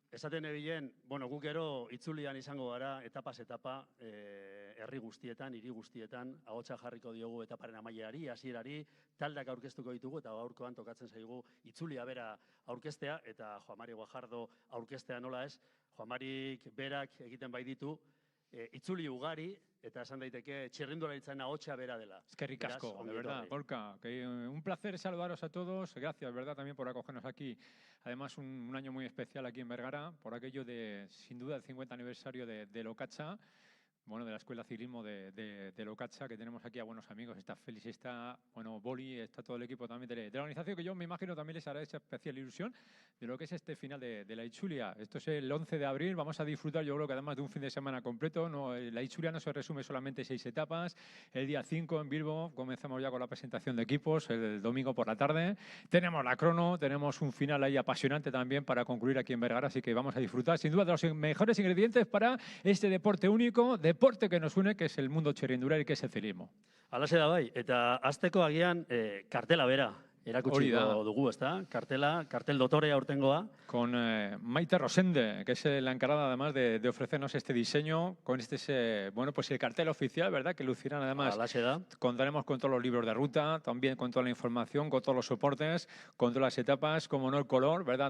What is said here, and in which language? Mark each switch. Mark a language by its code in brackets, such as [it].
[eu] Esaten ebilen, guk gero itzulian izango gara, etapaz etapa, herri guztietan, hiri guztietan, ahotsa jarriko diogu etaparen amaierari, hasierari, taldeak aurkeztuko ditugu, eta gaurkoan tokatzen zaigu itzulia bera aurkeztea, eta Juan Mari Guajardo aurkeztea nola ez, Juan Marik berak egiten bai ditu, itzuli ugari, eta esan daiteke txirrindularitzaren ahotsa bera dela. Eskerrik asko, [es] de verdad, [eu] Gorka. [es] Un placer saludaros a todos. Gracias, verdad, también por acogernos aquí. Además, un año muy especial aquí en Bergara, por aquello de, sin duda, el 50 aniversario de Locacha. Bueno, de la Escuela de Ciclismo de Locacha, que tenemos aquí a buenos amigos. Está Félix, está, Boli, está todo el equipo también de la organización, que yo me imagino también les hará esa especial ilusión de lo que es este final de la Itzulia. Esto es el 11 de abril, vamos a disfrutar, yo creo que además de un fin de semana completo. La Itzulia no se resume solamente 6 etapas. El día 5 en Bilbo comenzamos ya con la presentación de equipos, el domingo por la tarde. Tenemos la crono, tenemos un final ahí apasionante también para concluir aquí en Bergara, así que vamos a disfrutar sin duda de los mejores ingredientes para este deporte único, deporte que nos une, que es el mundo txirrindulari, que es el ciclismo. [eu] Alaxe da bai, eta azteko agian kartela bera erakutsiko dugu, ezta? Kartel dotorea aurtengoa. [es] Con Maite Rosende, que es la encargada además de ofrecernos este diseño, con pues el cartel oficial, ¿verdad? Que lucirán además. [eu] Alaxe da. [es] Contaremos con todos los libros de ruta, también con toda la información, con todos los soportes, con todas las etapas, como no el color, ¿verdad?